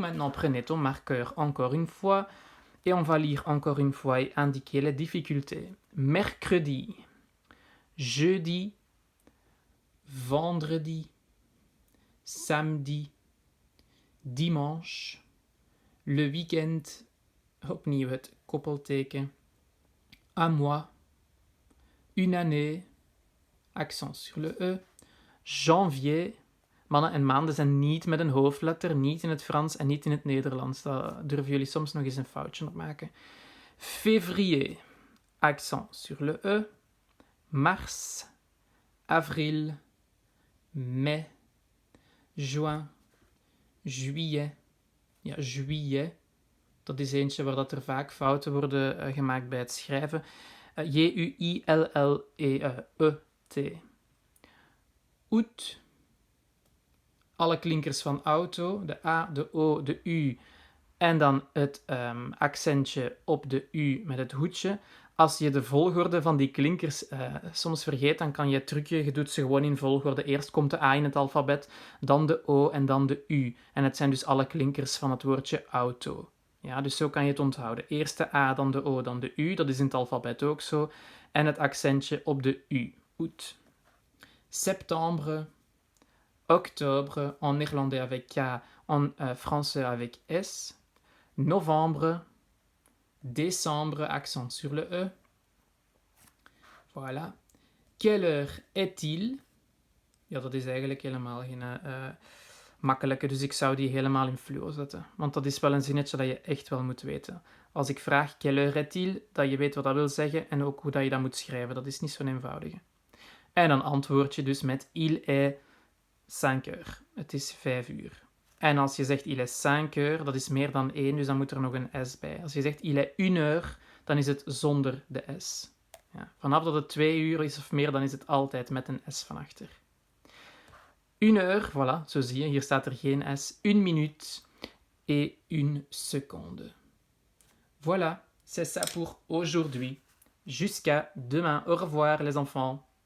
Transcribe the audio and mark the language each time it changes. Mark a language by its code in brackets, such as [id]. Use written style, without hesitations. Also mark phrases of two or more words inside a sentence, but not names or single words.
[fr] Maintenant, prenez ton marqueur encore une fois et on va lire encore une fois et indiquer les difficultés. Mercredi. jeudi, vendredi, samedi, dimanche, le weekend, [nl] opnieuw het koppelteken, [fr] un mois, une année, accent sur le E, janvier. [nl] Mannen en maanden zijn niet met een hoofdletter, niet in het Frans en niet in het Nederlands. Daar durven jullie soms nog eens een foutje op maken. [fr] Février, accent sur le E, mars, avril, mai, juin, juillet. [nl] Ja, juillet, dat is eentje waar dat er vaak fouten worden gemaakt bij het schrijven. [fr] Juilleet. Août. [nl] Alle klinkers van auto, de A, de O, de U en dan het accentje op de U met het hoedje. Als je de volgorde van die klinkers soms vergeet, dan kan je het trucje, je doet ze gewoon in volgorde. Eerst komt de A in het alfabet, dan de O en dan de U. En het zijn dus alle klinkers van het woordje auto. Ja, dus zo kan je het onthouden. Eerst de A, dan de O, dan de U. Dat is in het alfabet ook zo. En het accentje op de U. [fr] Août. Septembre. Octobre, en néerlandais avec K, en français avec S. Novembre. Décembre, accent sur le E. Voilà. Quelle heure est-il? [nl] Ja, dat is eigenlijk helemaal geen makkelijke, dus ik zou die helemaal in fluo zetten. Want dat is wel een zinnetje dat je echt wel moet weten. Als ik vraag [fr] quelle heure est-il, [nl] dat je weet wat dat wil zeggen en ook hoe dat je dat moet schrijven. Dat is niet zo'n eenvoudige. En dan antwoord je dus met [fr] il est 5 heures. [nl] Het is 5 uur. En als je zegt [fr] il est 5 heures, [nl] dat is meer dan 1, dus dan moet er nog een S bij. Als je zegt [fr] il est 1 heure, [nl] dan is het zonder de S. Ja. Vanaf dat het 2 uur is of meer, dan is het altijd met een S van achter. [fr] 1 heure, voilà, [nl] zo zie je, hier staat er geen S. [fr] 1 minute et 1 seconde. Voilà, c'est ça pour aujourd'hui. Jusqu'à demain. Au revoir les enfants.